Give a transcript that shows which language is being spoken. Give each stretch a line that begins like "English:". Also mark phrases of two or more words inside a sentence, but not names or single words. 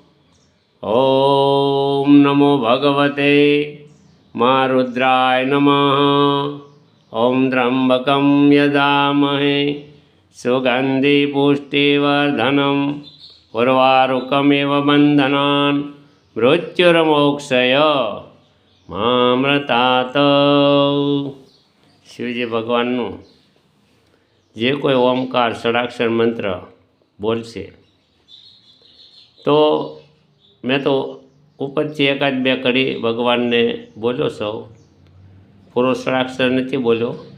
Sanskrit: ॐ नमो भगवते रुद्राय नमः। ॐ त्र्यम्बकं यजामहे सुगन्धि पुष्टिवर्धनम् उर्वारुकमिव बन्धनान् मृत्युर्मोक्षय मामृतात्।
Gujarati: शिवजी भगवानનું જે કોઈ ઓમકાર ષડાક્ષર મંત્ર બોલશે તો મેં તો ઉપરથી એકાદ બે કડી ભગવાનને બોલ્યો સૌ, પૂરો ષડાક્ષર નથી બોલ્યો.